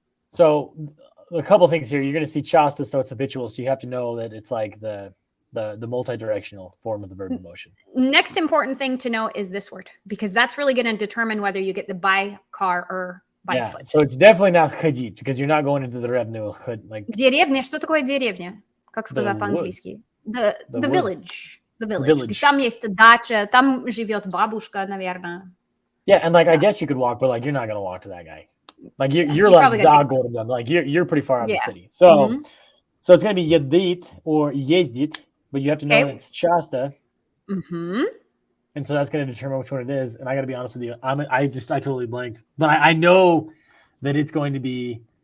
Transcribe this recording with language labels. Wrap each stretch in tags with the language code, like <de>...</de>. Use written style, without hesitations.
<en>So a couple things here. You're going to see часто, so it's habitual. So you have to know that it's like the multi-directional form of the verb in motion. Next important thing to know is this word, because that's really going to determine whether you get the by car or by foot. So it's definitely not ходить, because you're not going into the revenue. Like</en> <ru>Деревня. Что такое деревня? Как сказать по-английски?</ru> <en>The village. The village.</en> <ru>Там есть дача, там живет бабушка, наверное.</ru> <en>Yeah, and like I guess you could walk, but like you're not going to walk to that guy. Like you're like</en> <ru>за городом,</ru> <en>like you're pretty far out of the city. So so it's going to be едет or ездит, but you have to know that it's часто. And so that's going to determine which one it is. And I got to be honest with you, I totally blanked, but I know that it's going to be.</en>